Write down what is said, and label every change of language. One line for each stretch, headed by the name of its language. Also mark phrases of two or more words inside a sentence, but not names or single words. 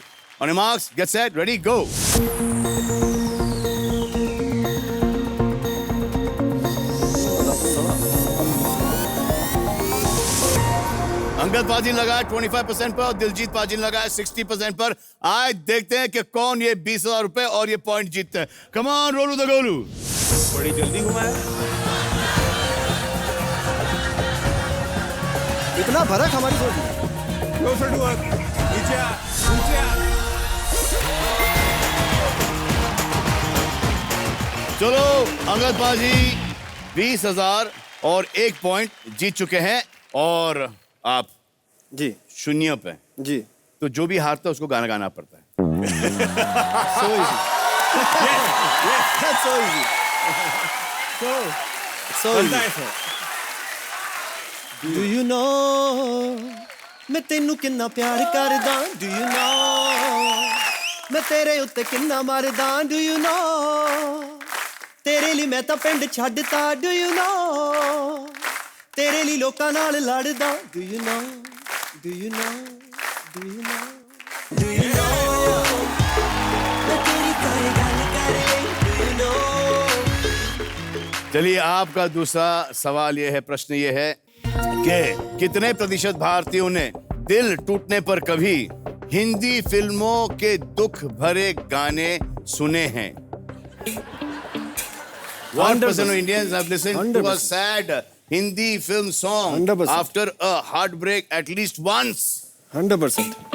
English: On marks get set ready go.
Hindi: अंगद पाजी लगाया 25% पर और दिलजीत पाजी लगाया 60% पर। आज देखते हैं कि कौन ये 20,000 रुपए और ये पॉइंट जीतते हैं।
English: Come on Rolu the Golu.
Hindi: बड़ी जल्दी घुमाया। इतना फर्क हमारी सोच में।
English: Closer to us.
Hindi: नीचे आ, नीचे आ। चलो अंगद पाजी 20,000 और 1 पॉइंट जीत चुके हैं और आप जी शून्य पे। जी। तो जो भी हारता है उसको गाना गाना पड़ता है।
English: So easy. That's so easy. So
Hindi: बनता
English: easy.
Hindi: है सर।
English: Do you know
Punjabi: ਮੈਂ ਤੈਨੂੰ ਕਿੰਨਾ ਪਿਆਰ ਕਰਦਾ?
English: Do you know
Punjabi: ਮੈਂ ਤੇਰੇ ਉੱਤੇ ਕਿੰਨਾ ਮਰਦਾ?
English: Do you know
Punjabi: ਤੇਰੇ ਲਈ ਮੈਂ ਤਾਂ ਪਿੰਡ ਛੱਡਤਾ?
English: Do you know
Punjabi: ਤੇਰੇ ਲਈ ਲੋਕਾਂ ਨਾਲ ਲੜਦਾ?
English: Do you know Do you know Do you know Do you know
Punjabi: ਮੈਂ ਤੇਰੀ ਤਾਰੇ ਗੱਲ ਕਰ ਲਈ?
English: Do you know
Hindi: चलिए आपका दूसरा सवाल ये है, प्रश्न ये है कि कितने प्रतिशत भारतीयों ने दिल टूटने पर कभी हिंदी फिल्मों के दुख भरे गाने सुने हैं?
English: 1% of Indians have listened to a 100%. sad Hindi film song 100%. after a heartbreak at least once. 100%.